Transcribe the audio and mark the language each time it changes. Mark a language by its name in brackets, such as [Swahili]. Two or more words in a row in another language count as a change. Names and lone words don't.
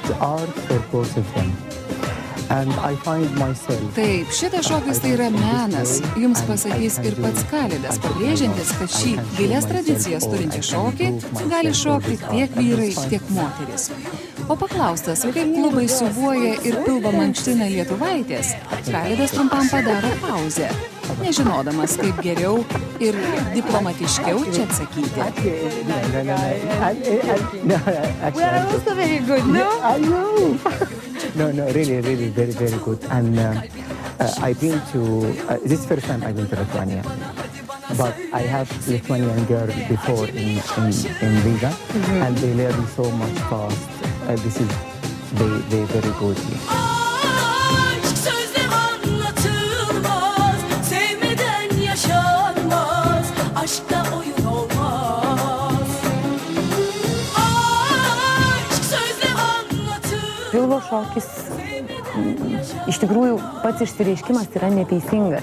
[Lithuanian] Taip, šitas šokis tai yra menas, jums pasakys ir pats Kaledas, pabrėžiantis, kad šį gilias tradicijas turintį šokį gali šokti tiek vyrai, tiek moteris. O paklaustas, kaip klubai siuvuoja ir pilvą mankština lietuvaitės, Kaledas trumpam padaro pauzę, nežinodamas, kaip geriau ir diplomatiškiau čia atsakyti. [English] No, really, very, very good. And I've been to, this is the first time I've been to Lithuania. But I have Lithuanian girl before in Riga, and they learn so much fast. This is they very good here. [Lithuanian] Pilvo šokis, iš tikrųjų, pats išsireiškimas yra neteisingas.